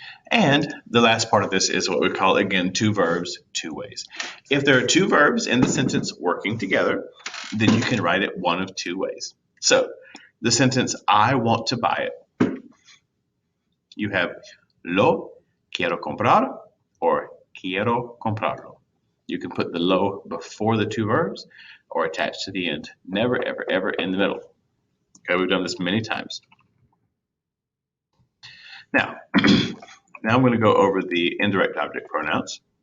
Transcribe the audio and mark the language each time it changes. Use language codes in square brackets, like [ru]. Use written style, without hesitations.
[en] And the last part of this is what we call, again, two verbs, two ways. If there are two verbs in the sentence working together, then you can write it one of two ways. So the sentence, I want to buy it. You have [es] lo quiero comprar [en] or [es] quiero comprarlo. [en] You can put the lo before the two verbs or attached to the end. Never, ever, ever in the middle. Okay, we've done this many times. Now, now I'm going to go over the indirect object pronouns.